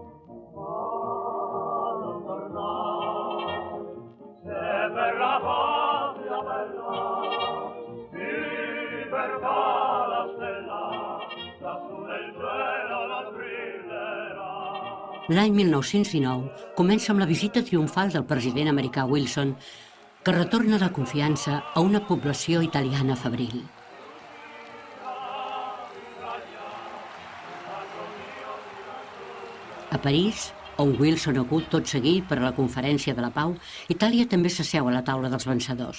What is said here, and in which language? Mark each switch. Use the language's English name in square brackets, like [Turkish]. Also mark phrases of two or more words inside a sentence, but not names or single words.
[Italian] Ma non tornare, se per la patria bella, libertà la stella, lassù nel cielo non brillerà. [Catalan] L'any 1919 comença amb la visita triomfal del president americà Wilson, que retorna la confiança a una població italiana febril. A París, on Wilson acut tot seguit per a la Conferència de la Pau, Itàlia també s'asseu a la taula dels vencedors.